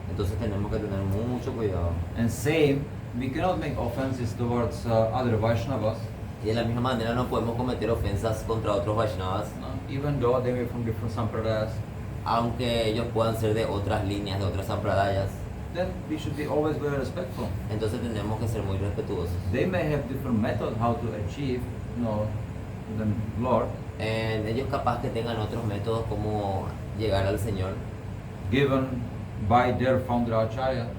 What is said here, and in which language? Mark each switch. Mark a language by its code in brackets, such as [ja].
[es] entonces tenemos que tener mucho cuidado. [en] And same, we cannot make offenses towards other Vaishnavas, [es] Y de la misma manera no podemos cometer ofensas contra otros Vaishnavas, [en] even though they were from different sampradayas. [es] aunque ellos puedan ser de otras líneas, de otras sampradayas. [en] Then we should be always very respectful. [es] Entonces tenemos que ser muy respetuosos. [en] They may have different methods how to achieve, the Lord, [es] Ellos capaz que tengan otros métodos como llegar al Señor, [en] given by their founder Acharya.